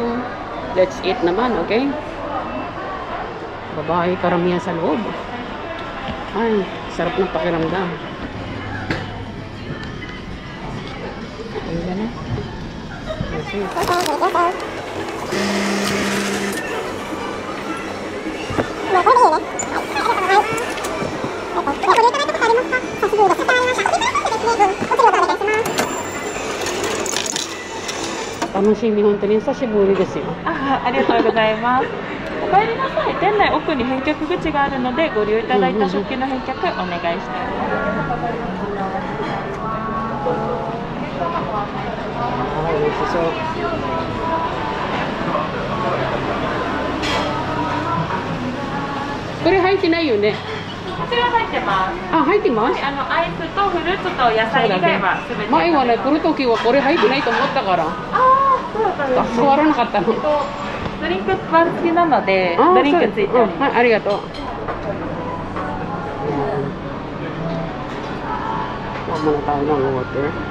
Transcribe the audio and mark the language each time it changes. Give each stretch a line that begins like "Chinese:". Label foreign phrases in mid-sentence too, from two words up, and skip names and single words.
English: Let's eat naman, okay?
Filipino: Babae, karamihan sa loob. Ay, sarap ng pakiramdam. Ayun na.
Japanese: Okay. Tamang shimi hontou久しぶりですよ。ありがとうございます。お帰りなさい。店内奥に返却口があるので、ご利用いただいた食器の返却お願いしております。はい、美味しそう。これ入ってないよね。こちら入ってます。あ、入ってます。アイスとフルーツと野菜以外はすべて。前はね、来るときはこれ入ってないと思ったから。変わらなかったの。ドリンクバン付きなので、ドリンクついております。はい、ありがとう。
Filipino: Huwag muna tayo ng water.